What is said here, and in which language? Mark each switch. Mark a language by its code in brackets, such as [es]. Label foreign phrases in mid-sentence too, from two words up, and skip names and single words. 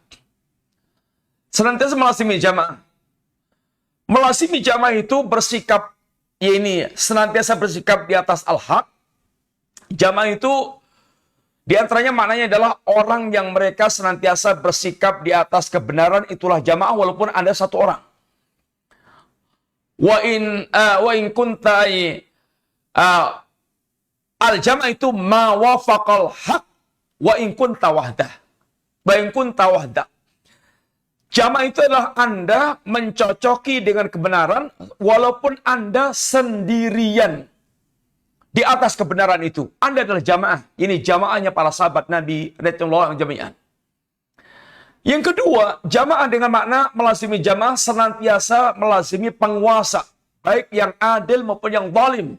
[id] Senantiasa melazimi jamaah. Melazimi jamaah itu bersikap, ya ini senantiasa bersikap di atas al-haq. Jamaah itu diantaranya maknanya adalah orang yang mereka senantiasa bersikap di atas kebenaran, itulah jamaah walaupun Anda satu orang. [ar] وإن كنت الجماعة itu ما وافق الحق وإن كنت وحدة. وإن كنت وحدة. [id] Jamaah itu adalah Anda mencocoki dengan kebenaran walaupun Anda sendirian di atas kebenaran itu. Anda adalah jamaah. Ini jamaahnya para sahabat Nabi [ar] رضي الله عنهم جميعا. [id] Yang kedua, jamaah dengan makna melazimi jamaah senantiasa melazimi penguasa, baik yang adil maupun yang zalim.